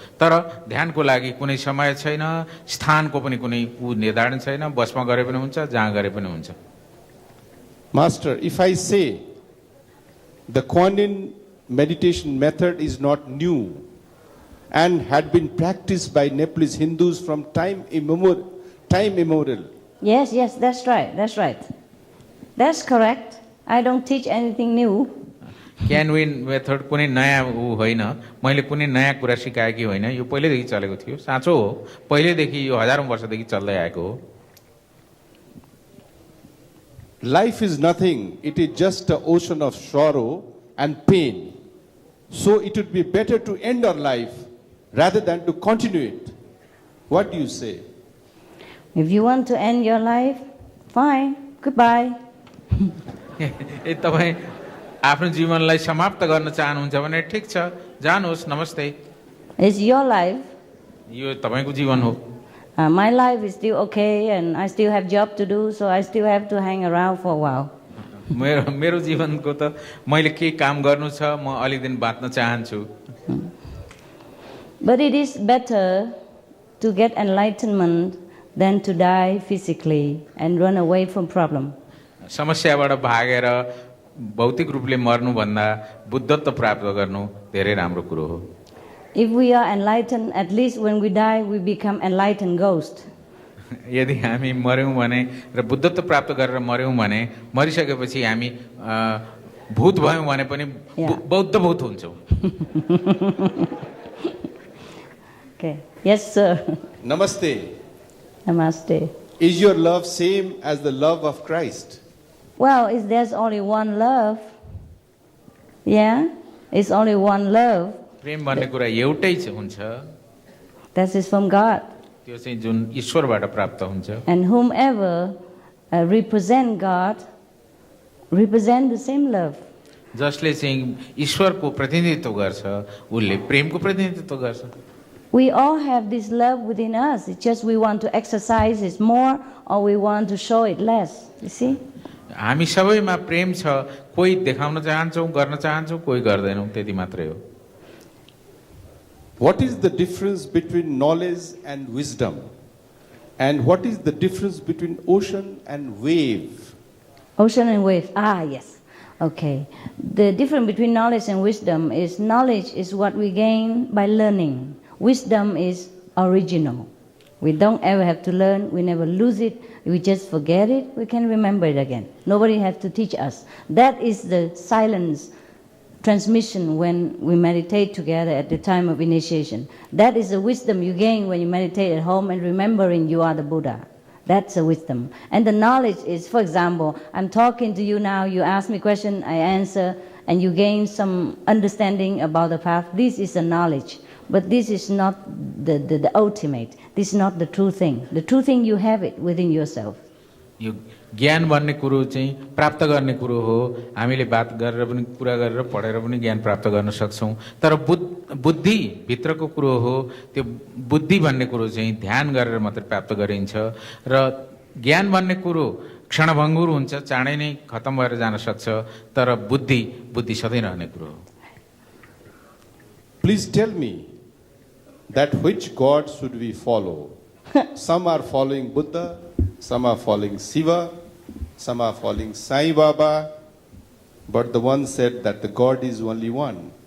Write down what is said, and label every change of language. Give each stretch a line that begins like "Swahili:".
Nepali: तर ध्यानको लागि कुनै समय छैन, स्थानको पनि कुनै निर्धारण छैन, बसमा गरे पनि हुन्छ, जहाँ गरे पनि हुन्छ।
English: Master, if I say the Kuan Yin meditation method is not new and had been practiced by Nepalese Hindus from time immemorial. Yes, that's right. That's correct. I don't teach anything new.
Nepali: Can win method कुनै नयाँ होइन, मैले कुनै नयाँ कुरा सिकाएकी होइन, यो पहिलेदेखि चलेको थियो। साँचो हो, पहिलेदेखि यो हजारौं वर्षदेखि चल्दै आएको हो।
English: Life is nothing. It is just an ocean of sorrow and pain. So it would be better to end our life rather than to continue it. What do you say? If you want to end your life, fine. Goodbye.
Nepali: तपाईँ आफ्नो जीवनलाई समाप्त गर्न चाहनुहुन्छ भने ठिक छ, जानुहोस्, नमस्ते।
English: It's your life.
Nepali: यो तपाईको जीवन हो।
English: My life is still okay, and I still have job to do, so I still have to hang around for a while.
Nepali: मेरो जीवनको त मैले के काम गर्नु छ, म अलि दिन बाँच्न चाहन्छु।
English: But it is better to get enlightenment than to die physically and run away from problem.
Nepali: समस्याबाट भागेर भौतिक रूपले मर्नु भन्दा बुद्धत्व प्राप्त गर्नु धेरै राम्रो कुरो हो।
English: If we are enlightened, at least when we die, we become enlightened ghost.
Nepali: यदि हामी मर्यौं भने र बुद्धत्व प्राप्त गरेर मर्यौं भने मरिसकेपछि हामी भूत भयौं भने पनि बौद्ध भूत हुन्छौं।
English: Okay. Yes, sir.
Nepali: Namaste. Namaste.
English: Is your love same as the love of Christ? Well, there's only one love. Yeah, it's only one love.
Nepali: प्रेम भन्ने कुरा एउटै हुन्छ।
English: That is from God.
Nepali: त्यो चाहिँ जुन ईश्वरबाट प्राप्त हुन्छ।
English: And whomever represent God, represent the same love.
Nepali: जसले चाहिँ ईश्वरको प्रतिनिधित्व गर्छ, उसले प्रेमको प्रतिनिधित्व गर्छ।
English: We all have this love within us. It's just we want to exercise it more or we want to show it less. You see?
Nepali: हामी सबैमा प्रेम छ, कोही देखाउन चाहन्छौं, गर्न चाहन्छौं, कोही गर्दैनौं, त्यति मात्रै हो।
English: What is the difference between knowledge and wisdom? And what is the difference between ocean and wave? Ocean and wave. Yes. Okay. The difference between knowledge and wisdom is knowledge is what we gain by learning. Wisdom is original. We don't ever have to learn. We never lose it. We just forget it. We can remember it again. Nobody has to teach us. That is the silence transmission when we meditate together at the time of initiation. That is the wisdom you gain when you meditate at home and remembering you are the Buddha. That's the wisdom. And the knowledge is, for example, I'm talking to you now, you ask me a question, I answer, and you gain some understanding about the path. This is the knowledge. But this is not the ultimate. This is not the true thing. The true thing, you have it within yourself.
Nepali: यो ज्ञान भन्ने कुरो चाहिँ प्राप्त गर्ने कुरो हो। हामीले बात गरेर पनि कुरा गरेर पढेर पनि ज्ञान प्राप्त गर्न सक्छौँ। तर बुद्धि भित्रको कुरो हो। त्यो बुद्धि भन्ने कुरो चाहिँ ध्यान गरेर मात्रै प्राप्त गरिन्छ र ज्ञान भन्ने कुरो क्षणभङ्गुर हुन्छ, चाँडै नै खतम भएर जान सक्छ। तर बुद्धि सधैँ रहने कुरो हो।
English: Please tell me that which God should we follow? Some are following Buddha, some are following Shiva, some are following Sai Baba, but the one said that the God is only one.